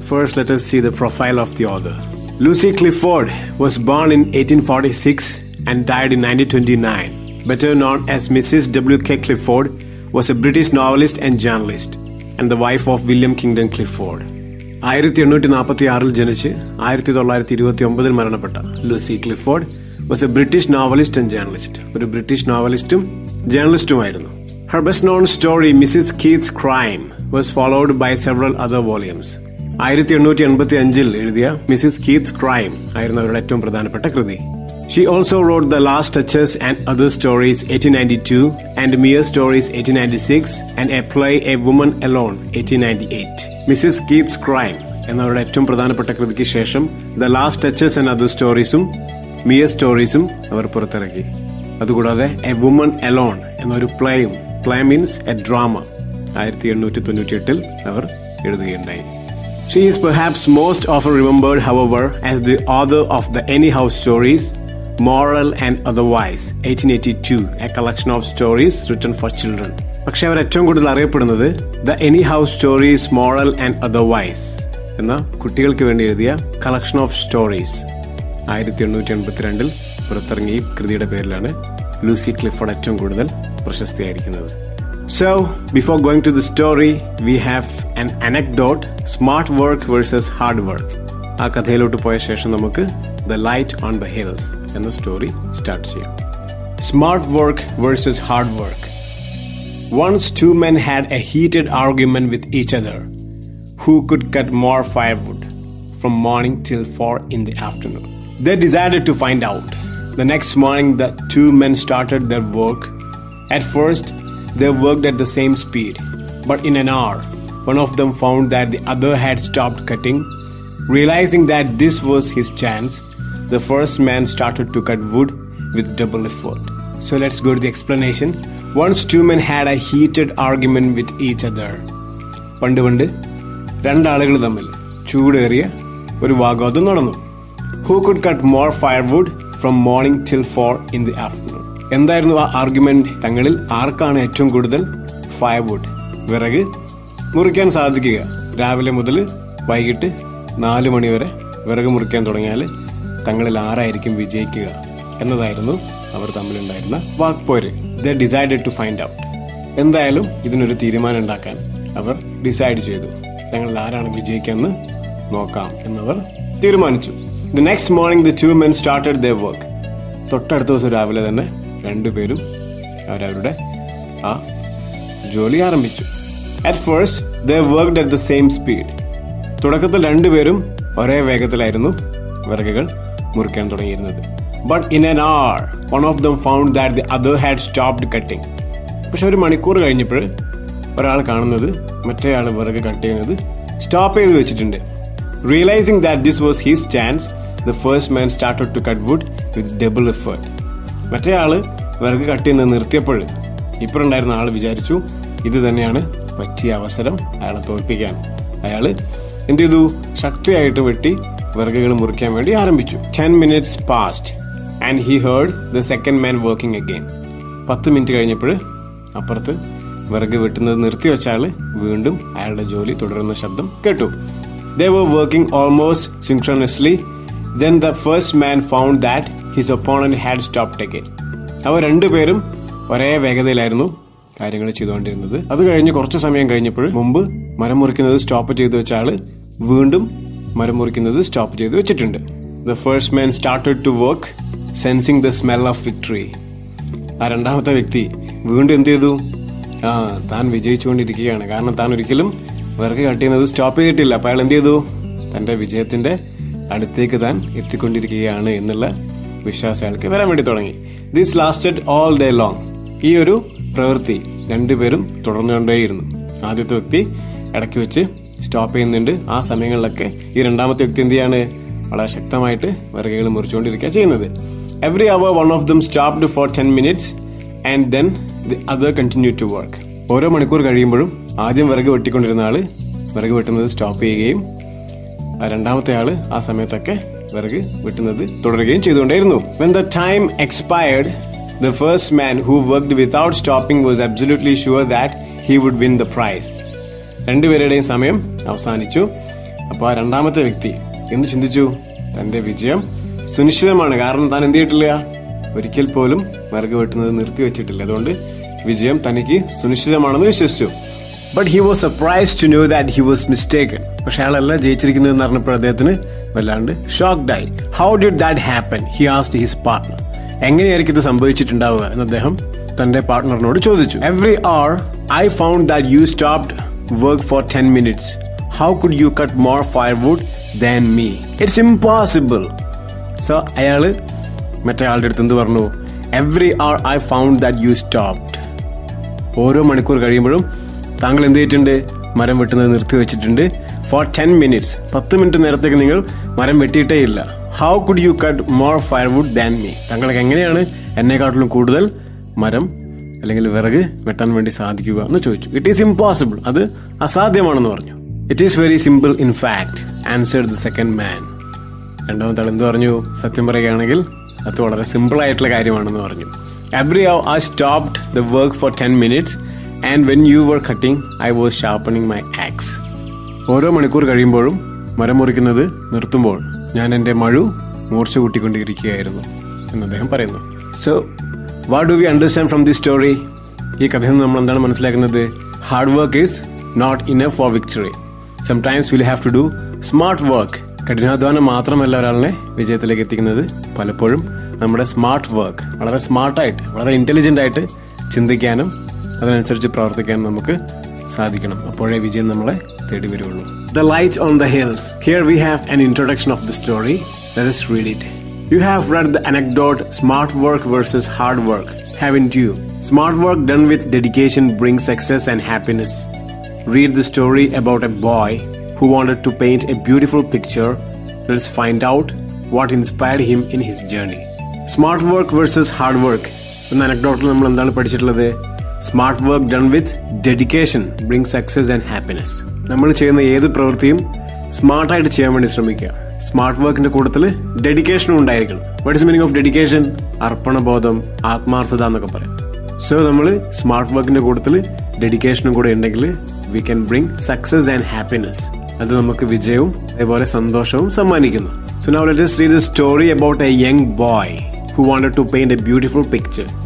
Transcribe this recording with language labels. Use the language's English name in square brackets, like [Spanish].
[English] First let us see the profile of the author. Lucy Clifford was born in 1846 and died in 1929. Better known as Mrs. W.K. Clifford, was a British novelist and journalist and the wife of William Kingdon Clifford. [Malayalam] 1846 ജനിച്ച് 1929 മരണപ്പെട്ട Lucy Clifford [English] was a British novelist and journalist. [Malayalam] ഒരു British നോവലിസ്റ്റും ജേർണലിസ്റ്റുമായിരുന്നു. [English] Her best known story, Mrs. Keith's Crime, was followed by several other volumes. [Malayalam] 1885 എഴുതിയ Mrs കീത്ത്സ് crime ആയിരുന്നു അവരുടെ ഏറ്റവും പ്രധാനപ്പെട്ട കൃതി. [English] She also wrote The Last Touches and Other Stories 1892 and Mere Stories 1896 and a play A Woman Alone 1898. Mrs. [Malayalam] Keith's Crime എന്നവരുടെ ഏറ്റവും പ്രധാനപ്പെട്ട കൃതിക്ക് ശേഷം The Last Touches and Other Storiesഉം Mere Storiesഉം അവർ പുറത്തിറക്കി. അതുകൂടാതെ A Woman Alone എന്നൊരു പ്ലേയും, [English] play means a drama, [Malayalam] 1898 our എഴുതുകയുണ്ടായി. [English] She is perhaps most often remembered, however, as the author of The Anyhow Stories, Moral and Otherwise 1882, a collection of stories written for children. [Malayalam] പക്ഷെ അവർ ഏറ്റവും കൂടുതൽ അറിയപ്പെടുന്നത് The Anyhow Stories, Moral and Otherwise എന്ന കുട്ടികൾക്ക് വേണ്ടി എഴുതിയ [English] collection of stories [Malayalam] 1882 പുറത്തിറങ്ങിയ കൃതിയുടെ പേരിലാണ് ലൂസി ക്ലിഫോർഡ് ഏറ്റവും കൂടുതൽ പ്രശസ്തിയായിരിക്കുന്നത്. [English] So, before going to the story, we have an anecdote, smart work versus hard work. [Malayalam] ആ കഥയിലോട്ട് പോയ ശേഷം നമുക്ക് The Light on the Hills എന്ന സ്റ്റോറി സ്റ്റാർട്ട് ചെയ്യാം. [English] Smart work versus hard work. Once two men had a heated argument with each other. Who could cut more firewood from morning till 4 in the afternoon? They decided to find out. The next morning, the two men started their work. At first, they worked at the same speed, but in an hour, one of them found that the other had stopped cutting. Realizing that this was his chance, the first man started to cut wood with double effort. So let's go to the explanation. Once two men had a heated argument with each other. [Malayalam] പണ്ട് രണ്ടാളുകൾ തമ്മിൽ ചൂടേറിയ ഒരു വാഗ്വാദം നടന്നു. [English] Who could cut more firewood from morning till 4 in the afternoon? [Malayalam] എന്തായിരുന്നു ആ argument? തങ്ങളിൽ ആർക്കാണ് ഏറ്റവും കൂടുതൽ ഫയർവുഡ്, വിറക് മുറിക്കാൻ സാധിക്കുക? രാവിലെ മുതൽ വൈകിട്ട് 4 മണി വരെ വിറക് മുറിക്കാൻ തുടങ്ങിയാൽ തങ്ങളിൽ ആരായിരിക്കും വിജയിക്കുക എന്നതായിരുന്നു അവർ തമ്മിലുണ്ടായിരുന്ന വാക്പോര്. [English] They decided to find out. [Malayalam] എന്തായാലും ഇതിനൊരു തീരുമാനം ഉണ്ടാക്കാൻ അവർ ഡിസൈഡ് ചെയ്തു. തങ്ങളിൽ ആരാണ് വിജയിക്കാമെന്ന് നോക്കാം എന്നവർ തീരുമാനിച്ചു. [English] The next morning the two men started their work. [Malayalam] തൊട്ടടുത്ത ദിവസം രാവിലെ തന്നെ രണ്ടുപേരും അവരവരുടെ ആ ജോലി ആരംഭിച്ചു. [English] At first they worked at the same speed. [Malayalam] തുടക്കത്തിൽ രണ്ടുപേരും ഒരേ വേഗത്തിലായിരുന്നു വിറകുകൾ മുറിക്കാൻ തുടങ്ങിയിരുന്നത്. [English] But in an hour one of them found that the other had stopped cutting. [Malayalam] പക്ഷെ ഒരു മണിക്കൂർ കഴിഞ്ഞപ്പോൾ ഒരാൾ കാണുന്നത് മറ്റേയാൾ വിറക് കട്ട് ചെയ്യുന്നത് സ്റ്റോപ്പ് ചെയ്ത് വെച്ചിട്ടുണ്ട്. [English] Realizing that this was his chance, the first man started to cut wood with double effort. [Malayalam] മറ്റേയാള് വിറക് കട്ട് ചെയ്യുന്നത് നിർത്തിയപ്പോൾ ഇപ്പറുണ്ടായിരുന്ന ആൾ വിചാരിച്ചു ഇത് തന്നെയാണ് പറ്റിയ അവസരം അയാളെ തോൽപ്പിക്കാൻ. അയാള് എന്ത് ചെയ്തു? ശക്തിയായിട്ട് വെട്ടി വിറകുകൾ മുറിക്കാൻ വേണ്ടി ആരംഭിച്ചു. [English] 10 minutes passed and he heard the second man working again. [Malayalam] 10 minute കഴിഞ്ഞപ്പോൾ അപ്പുറത്ത് വിറക് വെട്ടുന്നത് നിർത്തിവെച്ച ആള് വീണ്ടും അയാളുടെ ജോലി തുടരുന്ന ശബ്ദം കേട്ടു. [English] They were working almost synchronously. Then the first man found that his opponent had stopped again. [Malayalam] അവർ രണ്ടുപേരും ഒരേ വേഗതയിലായിരുന്നു കാര്യങ്ങൾ ചെയ്തുകൊണ്ടിരുന്നത്. അത് കഴിഞ്ഞ് കുറച്ചു സമയം കഴിഞ്ഞപ്പോൾ മുമ്പ് മരം മുറിക്കുന്നത് സ്റ്റോപ്പ് ചെയ്തു വെച്ച ആള് വീണ്ടും മരം മുറിക്കുന്നത് സ്റ്റോപ്പ് ചെയ്ത് വെച്ചിട്ടുണ്ട്. [English] The first man started to work, sensing the smell of victory. [Malayalam] ആ രണ്ടാമത്തെ വ്യക്തി വീണ്ടും എന്ത് ചെയ്തു? താൻ വിജയിച്ചുകൊണ്ടിരിക്കുകയാണ്. കാരണം താൻ ഒരിക്കലും വിറക് കട്ട് ചെയ്യുന്നത് സ്റ്റോപ്പ് ചെയ്തിട്ടില്ല. അപ്പോൾ അയാൾ എന്ത് ചെയ്തു? തൻ്റെ വിജയത്തിൻ്റെ അടുത്തേക്ക് താൻ എത്തിക്കൊണ്ടിരിക്കുകയാണ് എന്നുള്ള വിശ്വാസം അയാൾക്ക് വരാൻ വേണ്ടി തുടങ്ങി. [English] This lasted all day long. [Malayalam] ഈ ഒരു പ്രവൃത്തി രണ്ടുപേരും തുടർന്നുകൊണ്ടേയിരുന്നു. ആദ്യത്തെ വ്യക്തി ഇടയ്ക്ക് വെച്ച് സ്റ്റോപ്പ് ചെയ്യുന്നുണ്ട്. ആ സമയങ്ങളിലൊക്കെ ഈ രണ്ടാമത്തെ വ്യക്തി എന്ത് ചെയ്യാണ്? വളരെ ശക്തമായിട്ട് വിറകുകൾ മുറിച്ചുകൊണ്ടിരിക്കുക ചെയ്യുന്നത്. [English] Every hour one of them stopped for 10 minutes and then the other continued to work. [Malayalam] ഓരോ മണിക്കൂർ കഴിയുമ്പോഴും ആദ്യം വിറക് വെട്ടിക്കൊണ്ടിരുന്ന ആള് വിറക് വെട്ടുന്നത് സ്റ്റോപ്പ് ചെയ്യുകയും രണ്ടാമത്തെ ആള് ആ സമയത്തൊക്കെ വിറക് വെട്ടുന്നത് തുടരുകയും ചെയ്തുകൊണ്ടേയിരുന്നു. [English] When the time expired, the first man who worked without stopping was absolutely sure that he would win the prize. [Malayalam] രണ്ടുപേരുടെയും സമയം അവസാനിച്ചു. അപ്പോൾ ആ രണ്ടാമത്തെ വ്യക്തി എന്ത് ചിന്തിച്ചു? തന്റെ വിജയം സുനിശ്ചിതമാണ്. കാരണം താൻ എന്ത് ചെയ്തിട്ടില്ല, ഒരിക്കൽ പോലും വിറക് വെട്ടുന്നത് നിർത്തിവെച്ചിട്ടില്ല. അതുകൊണ്ട് വിജയം തനിക്ക് സുനിശ്ചിതമാണെന്ന് വിശ്വസിച്ചു. [English] But he was surprised to know that he was mistaken. [Malayalam] പക്ഷെ അയാളല്ല ജയിച്ചിരിക്കുന്നതെന്ന് പറഞ്ഞപ്പോൾ അദ്ദേഹത്തിന് വല്ലാണ്ട് ഷോക്ക്ഡ് ആയി. [English] How did that happen? He asked his partner. [Malayalam] എങ്ങനെയായിരിക്കും ഇത് സംഭവിച്ചിട്ടുണ്ടാവുക എന്ന് അദ്ദേഹം തന്റെ പാർട്ട്ണറിനോട് ചോദിച്ചു. [English] Every hour I found that you stopped work for 10 minutes. How could you cut more firewood than me? It's impossible. [Malayalam] So അയാള് മറ്റേ ആളുടെ അടുത്ത് എന്ത് പറഞ്ഞു? [English] Every hour I found that you stopped. [Malayalam] ഓരോ മണിക്കൂർ കഴിയുമ്പോഴും താങ്കൾ എന്ത് ചെയ്തിട്ടുണ്ട്? മരം വെട്ടുന്നത് നിർത്തിവെച്ചിട്ടുണ്ട്. [English] For 10 minutes [Malayalam] 10 മിനിറ്റ് നേരത്തേക്ക് നിങ്ങൾ മരം വെട്ടിയിട്ടേ ഇല്ല. [English] How could you cut more firewood than me? [Malayalam] താങ്കൾക്ക് എങ്ങനെയാണ് എന്നെക്കാട്ടിലും കൂടുതൽ മരം അല്ലെങ്കിൽ വിറക് വെട്ടാൻ വേണ്ടി സാധിക്കുക എന്ന് ചോദിച്ചു. [English] It is impossible. [Malayalam] അത് അസാധ്യമാണെന്ന് പറഞ്ഞു. [English] It is very simple in fact, answered the second man. [Malayalam] രണ്ടാമത്തെ ആൾ എന്ത് പറഞ്ഞു? സത്യം പറയുകയാണെങ്കിൽ അത് വളരെ സിമ്പിൾ ആയിട്ടുള്ള കാര്യമാണെന്ന് പറഞ്ഞു. [English] Every hour I stopped the work for 10 minutes and when you were cutting I was sharpening my axe. [Malayalam] ഓരോ മണിക്കൂർ കഴിയുമ്പോഴും മരം മുറിക്കുന്നത് നിർത്തുമ്പോൾ ഞാൻ എൻ്റെ മഴു മൂർച്ച കൂട്ടിക്കൊണ്ടിരിക്കുകയായിരുന്നു എന്ന് അദ്ദേഹം പറയുന്നു. [English] So what do we understand from this story? [Malayalam] ഈ കഥയിൽ നിന്ന് നമ്മൾ എന്താണ് മനസ്സിലാക്കുന്നത്? [English] Hard work is not enough for victory. Sometimes we'll have to do smart work. [Malayalam] കഠിനാധ്വാനം മാത്രമല്ല ഒരാളിനെ വിജയത്തിലേക്ക് എത്തിക്കുന്നത്. പലപ്പോഴും നമ്മുടെ സ്മാർട്ട് വർക്ക്, വളരെ സ്മാർട്ടായിട്ട്, വളരെ ഇന്റലിജന്റ് ആയിട്ട് ചിന്തിക്കാനും അതിനനുസരിച്ച് പ്രവർത്തിക്കാനും നമുക്ക് സാധിക്കണം. അപ്പോഴേ വിജയം നമ്മളെ തേടി വരുള്ളൂ. The light on the hills. [English] Here we have an introduction of the story. Let us read it. You have read the anecdote smart work versus hard work, haven't you? Smart work done with dedication brings success and happiness. Read the story about a boy who wanted to paint a beautiful picture. Let's find out what inspired him in his journey. Smart work versus hard work. [Malayalam] എന്ന അനക്ഡോട്ടിൽ നമ്മൾ എന്താണ് പഠിച്ചിട്ടുള്ളത്? [English] Smart work done with dedication bring success and happiness. [Malayalam] നമ്മൾ ചെയ്യുന്ന ഏത് പ്രവൃത്തിയും സ്മാർട്ടായിട്ട് ചെയ്യാൻ വേണ്ടി ശ്രമിക്കുക. സ്മാർട്ട് വർക്കിന്റെ കൂട്ടത്തിൽ ഡെഡിക്കേഷനും ഉണ്ടായിരിക്കണം. [English] What is meaning of dedication? [Malayalam] അർപ്പണബോധം, ആത്മാർത്ഥത എന്നൊക്കെ പറയും. സോ നമ്മൾ സ്മാർട്ട് വർക്കിന്റെ കൂട്ടത്തിൽ ഡെഡിക്കേഷനും കൂടെ ഉണ്ടെങ്കിൽ [English] We can bring success and happiness. [Malayalam] അത് നമുക്ക് വിജയവും അതേപോലെ സന്തോഷവും സമ്മാനിക്കുന്നു. [English] So now let us read the story about a young boy who wanted to paint a beautiful picture.